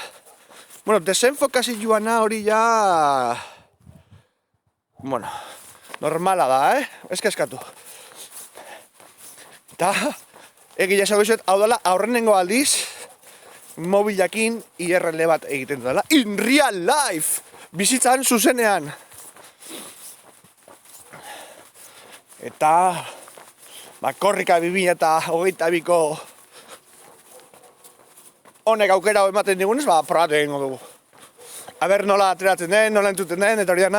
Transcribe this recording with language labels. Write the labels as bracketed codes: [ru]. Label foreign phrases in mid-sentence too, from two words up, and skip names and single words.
[eu] Bueno, desenfokazioana hori ja... Bueno, normala da, Ez eskatu. Eta egia esango izuet, hau dela aurrenengo aldiz, mobilakin IRL bat egiten dela. [en] In real life! [eu] Bizitzan zuzenean. Eta... korrika 2022ko honek aukera ematen digunez, probatu egingo dugu. Aber nola ateratzen den, nola entzuten den, eta hori dana.